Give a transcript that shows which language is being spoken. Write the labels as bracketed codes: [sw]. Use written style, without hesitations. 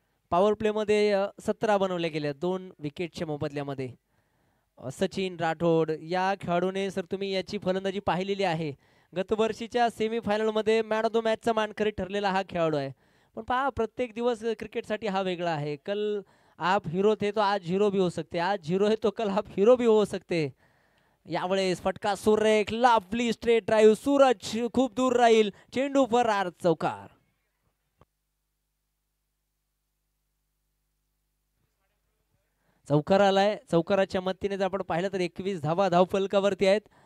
[mr] Power play मध्ये 17 बनवले गेले 2 विकेटच्या मोबदल्यामध्ये. सचिन राठोड या खेळाडूने सर तुम्ही याची फलंदाजी पाहिलेली आहे. गतवर्षीच्या सेमीफायनल मध्ये मॅन ऑफ द मॅचचा मानकरी ठरलेला हा खेळाडू आहे. पण पहा प्रत्येक दिवस क्रिकेटसाठी हा वेगळा आहे. [hi] कल आप हीरो थे तो आज हीरो भी हो सकते, आज हीरो है तो कल आप हीरो भी हो सकते. [mr] यावेळेस फटका सुरेख, [en] lovely straight drive, [mr] सूरज खूप दूर राहील, चेंडू फरार, चौकार. चौकार आलाय. चौकाराच्या मदतीने जर आपण पाहिलं तर 21 धावा धावफलकावरती आहेत.